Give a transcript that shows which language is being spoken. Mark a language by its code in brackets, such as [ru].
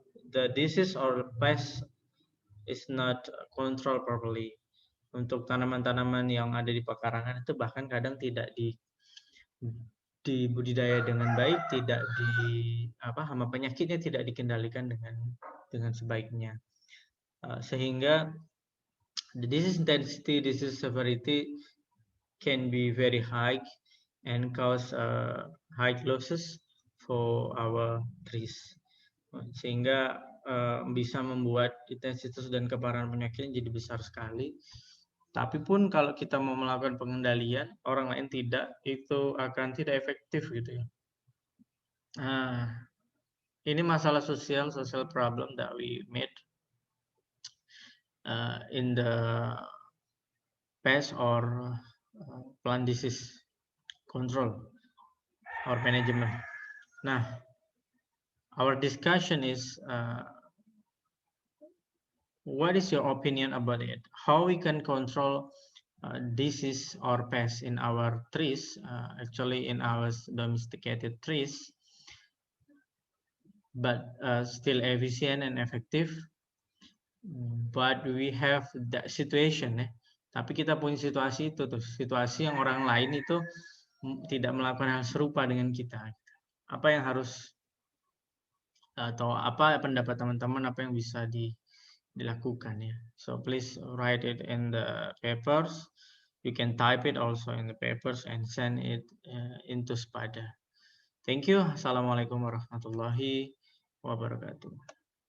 [en] The disease or pest is not control properly. [id] Untuk tanaman-tanaman yang ada di pekarangan itu bahkan kadang tidak dibudidaya dengan baik, tidak hama penyakitnya tidak dikendalikan dengan sebaiknya, sehingga [en] the disease intensity, disease severity can be very high and cause high losses for our trees, [id] sehingga bisa membuat intensitas dan keparahan penyakitnya jadi besar sekali. Tapi pun kalau kita mau melakukan pengendalian, orang lain tidak, itu akan tidak efektif gitu ya. Ini masalah [en] social problem that we made in the pest or plant disease control or management. Nah, our discussion is what is your opinion about it? How we can control disease or pests in our trees, actually in our domesticated trees, but still efficient and effective. But we have that situation, [id] tapi kita punya situasi itu tuh, situasi yang orang lain itu tidak melakukan hal serupa dengan kita. Apa yang harus atau apa pendapat teman-teman, apa yang bisa dilakukan ya. [en] So please write it in the papers. You can type it also in the papers and send it into Spada. Thank you. [ar] Assalamualaikum warahmatullahi wabarakatuh.